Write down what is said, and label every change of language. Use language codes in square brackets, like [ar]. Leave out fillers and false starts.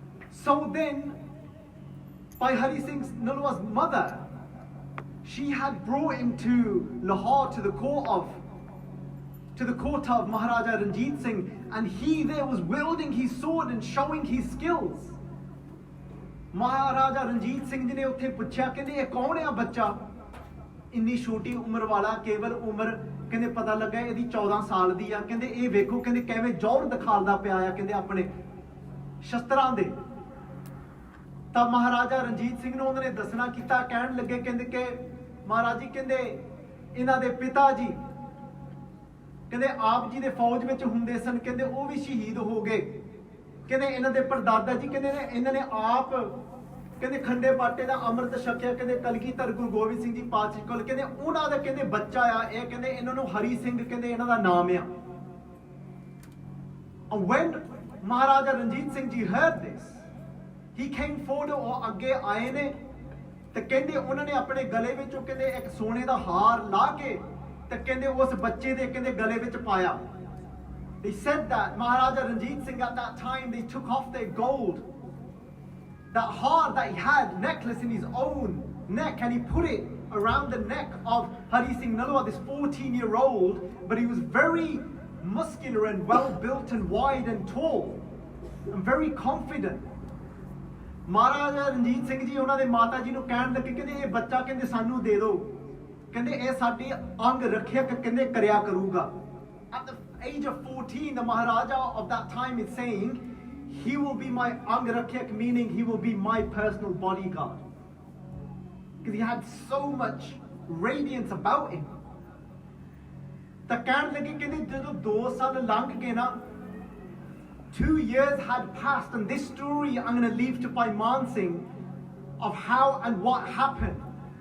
[en] So then, by Hari Singh's Nalwa's mother, she had brought him to Lahore, to the court of Maharaja Ranjit Singh, and he there was wielding his sword and showing his skills. [pa] Maharaja Ranjit Singh ji ne utthe puchya kehde ye kaun hai bachcha ਇੰਨੀ ਛੋਟੀ ਉਮਰ ਵਾਲਾ ਕੇਵਲ ਉਮਰ ਕਹਿੰਦੇ ਪਤਾ ਲੱਗਾ ਇਹਦੀ 14 ਸਾਲ ਦੀ ਆ ਕਹਿੰਦੇ ਇਹ ਵੇਖੋ ਕਹਿੰਦੇ ਕਿਵੇਂ ਜ਼ੋਰ ਦਿਖਾਲਦਾ ਪਿਆ ਆ ਕਹਿੰਦੇ ਆਪਣੇ ਸ਼ਸਤਰਾਂ ਦੇ ਤਾਂ ਮਹਾਰਾਜਾ ਰਣਜੀਤ ਸਿੰਘ ਨੂੰ ਉਹਨਾਂ ਨੇ ਦੱਸਣਾ ਕੀਤਾ ਕਹਿਣ ਲੱਗੇ ਕਹਿੰਦੇ ਕਿ ਮਹਾਰਾਜ ਜੀ ਕਹਿੰਦੇ ਇਹਨਾਂ ਦੇ ਪਿਤਾ ਜੀ ਕਹਿੰਦੇ ਆਪ ਜੀ ਦੇ ਫੌਜ ਵਿੱਚ ਹੁੰਦੇ ਸਨ ਕਹਿੰਦੇ ਉਹ ਵੀ ਸ਼ਹੀਦ ਹੋ ਗਏ ਕਹਿੰਦੇ ਇਹਨਾਂ ਦੇ ਪਰਦਾਦਾ ਜੀ ਕਹਿੰਦੇ ਇਹਨਾਂ ਨੇ ਆਪ ਕਹਿੰਦੇ ਖੰਡੇ ਬਾਟੇ ਦਾ ਅੰਮ੍ਰਿਤ ਛਕਿਆ ਕਹਿੰਦੇ ਕਲਗੀਧਰ ਗੁਰੂ ਗੋਬਿੰਦ ਸਿੰਘ ਜੀ ਪਾਤਸ਼ਾਹ ਕੋਲ ਕਹਿੰਦੇ ਉਹਨਾਂ ਦਾ ਕਹਿੰਦੇ ਬੱਚਾ ਆ ਇਹ ਕਹਿੰਦੇ ਇਹਨਾਂ ਨੂੰ ਹਰੀ ਸਿੰਘ ਕਹਿੰਦੇ ਇਹਨਾਂ ਦਾ ਨਾਮ ਆ [en] And when Maharaja Ranjit Singh ji heard this, he came forward [pa] और ਅੱਗੇ ਆਏ ਨੇ ਤੇ ਕਹਿੰਦੇ ਉਹਨਾਂ ਨੇ ਆਪਣੇ ਗਲੇ ਵਿੱਚੋਂ ਕਹਿੰਦੇ ਇੱਕ ਸੋਨੇ ਦਾ ਹਾਰ ਲਾ ਕੇ ਤੇ ਕਹਿੰਦੇ ਉਸ ਬੱਚੇ ਦੇ ਕਹਿੰਦੇ ਗਲੇ ਵਿੱਚ ਪਾਇਆ. [en] They said that Maharaja Ranjit Singh at that time, they took off their gold, that heart that he had, necklace in his own neck, and he put it around the neck of Hari Singh Nalwa, this 14-year-old, but he was very muscular and well built and wide and tall and very confident. [pa] Maharaja Ranjit Singh ji ਉਹਨਾਂ ਦੇ ਮਾਤਾ ਜੀ ਨੂੰ ਕਹਿਣ ਲੱਗੇ ਕਹਿੰਦੇ ਇਹ ਬੱਚਾ ਕਹਿੰਦੇ ਸਾਨੂੰ ਦੇ ਦਿਓ ਕਹਿੰਦੇ ਇਹ ਸਾਡੀ ਅੰਗ ਰੱਖਿਅਕ ਕਹਿੰਦੇ ਕਰਿਆ ਕਰੂਗਾ. [en] At the age of 14, the Maharaja of that time is saying, he will be my ang rakhiak, meaning he will be my personal bodyguard. Because he had so much radiance about him. [pa] ਤਾਂ ਕਹਿਣ ਲੱਗੇ ਕਹਿੰਦੇ ਜਦੋਂ 2 ਸਾਲ ਲੰਘ ਗਏ ਨਾ [en] 2 years had passed, and this story I'm going to leave to Bhai Man Singh of how and what happened.